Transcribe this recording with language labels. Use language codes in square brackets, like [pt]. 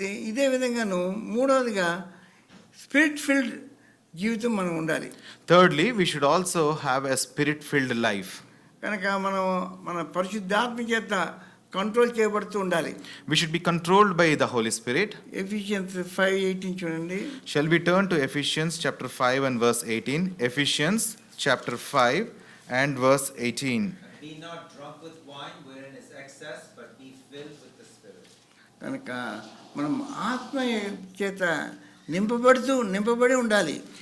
[te] ఇదే విధంగాను మూడవదిగా spirit field జీవితం మనం ఉండాలి. [en] Thirdly, we should also have a spirit-filled life. [te] కనుక మనం మన పరిశుద్ధాత్మ చేత కంట్రోల్ చేయబడుతూ ఉండాలి. [en] We should be controlled by the Holy Spirit. [te] Ephesians 5:18 చూడండి. [en] Shall we turn to Ephesians chapter 5 and verse 18? Ephesians chapter 5 and verse 18. Be not drunk with wine wherein is excess, but be filled with the Spirit. [te] కనుక మనం ఆత్మ చేత నింపబడి ఉండాలి.